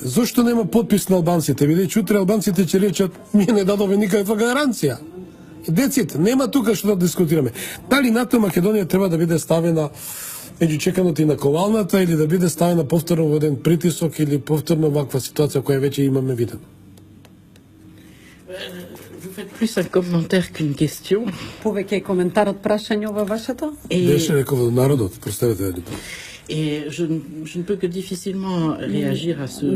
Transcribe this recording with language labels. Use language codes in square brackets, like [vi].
[mk] Зошто нема подпис на албанците? Бидејќи утре албанците ќе речат ние не дадовме никаква гаранција. Деците, нема тука што да дискутираме. Дали НАТО Македонија треба да биде ставена меѓу чеканото и на ковалната или да биде ставена повторно во еден притисок или повторно ваква ситуација која веќе имаме видено? [fr] Vous faites plus un commentaire qu'une question. [mk] Повеќе коментар од прашање ова вашето? Беше рекол народот, представете едно. [fr] Et je ne peux que difficilement réagir à ce genre de